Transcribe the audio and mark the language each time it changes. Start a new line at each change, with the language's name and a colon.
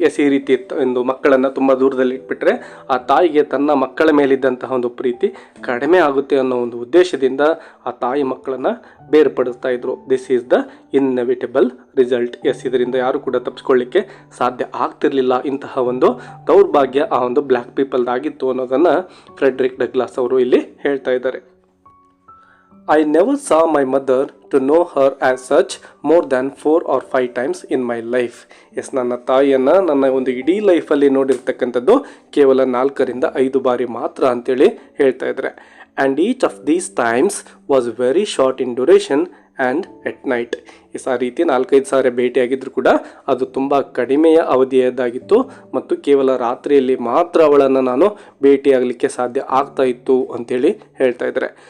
Kannada: S, ಈ ರೀತಿ ಒಂದು ಮಕ್ಕಳನ್ನು ತುಂಬ ದೂರದಲ್ಲಿ ಇಟ್ಬಿಟ್ರೆ ಆ ತಾಯಿಗೆ ತನ್ನ ಮಕ್ಕಳ ಮೇಲಿದ್ದಂತಹ ಒಂದು ಪ್ರೀತಿ ಕಡಿಮೆ ಆಗುತ್ತೆ ಅನ್ನೋ ಒಂದು ಉದ್ದೇಶದಿಂದ ಆ ತಾಯಿ ಮಕ್ಕಳನ್ನು ಬೇರ್ಪಡಿಸ್ತಾ ಇದ್ರು.
English: This is the inevitable result.
Kannada: S, ಇದರಿಂದ ಯಾರು ಕೂಡ ತಪ್ಪಿಸ್ಕೊಳ್ಳಿಕ್ಕೆ ಸಾಧ್ಯ ಆಗ್ತಿರ್ಲಿಲ್ಲ. ಇಂತಹ ಒಂದು ದೌರ್ಭಾಗ್ಯ ಆ ಒಂದು ಬ್ಲ್ಯಾಕ್ ಪೀಪಲ್ದಾಗಿತ್ತು ಅನ್ನೋದನ್ನು ಫ್ರೆಡ್ರಿಕ್ ಡಗ್ಲಾಸ್ ಅವರು ಇಲ್ಲಿ ಹೇಳ್ತಾ ಇದ್ದಾರೆ.
English: I never saw my mother to know her as such more than 4 or 5 times in my life.
Kannada: S, ನನ್ನ ತಾಯಿಯನ್ನು ನನ್ನ ಒಂದು ಇಡೀ ಲೈಫಲ್ಲಿ ನೋಡಿರ್ತಕ್ಕಂಥದ್ದು ಕೇವಲ 4ರಿಂದ 5 ಬಾರಿ ಮಾತ್ರ ಅಂತೇಳಿ ಹೇಳ್ತಾ ಇದ್ದಾರೆ.
English: And each of these times was very short in duration and at night.
Kannada: ಆ ರೀತಿ 4-5 ಸಾರಿ ಭೇಟಿಯಾಗಿದ್ದರೂ ಕೂಡ ಅದು ತುಂಬ ಕಡಿಮೆಯ ಅವಧಿಯದ್ದಾಗಿತ್ತು ಮತ್ತು ಕೇವಲ ರಾತ್ರಿಯಲ್ಲಿ ಮಾತ್ರ ಅವಳನ್ನು ನಾನು ಭೇಟಿಯಾಗಲಿಕ್ಕೆ ಸಾಧ್ಯ ಆಗ್ತಾ ಇತ್ತು ಅಂತೇಳಿ ಹೇಳ್ತಾ ಇದ್ದಾರೆ.